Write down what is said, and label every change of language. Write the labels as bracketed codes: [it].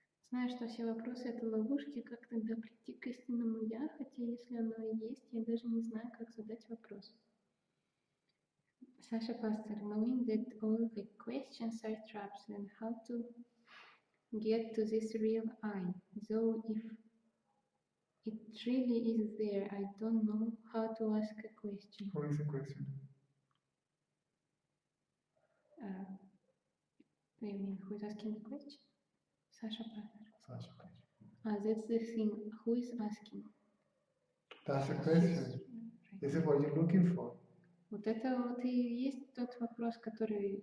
[ru] Знаю, что все вопросы — это ловушки, как тогда прийти к истинному «я», хотя если оно и есть, я даже не знаю, как задать вопрос. [en] Sasha Pastor, knowing that all the questions are traps, and how to get to this real I, though if it really is there, I don't know how to ask a question. Who is the question? What do you mean, who is asking the question? Sasha Pastor. Sasha. That's the thing. Who is asking? That's the question. This is what you're looking for. [ru] Вот это вот и есть тот вопрос, который...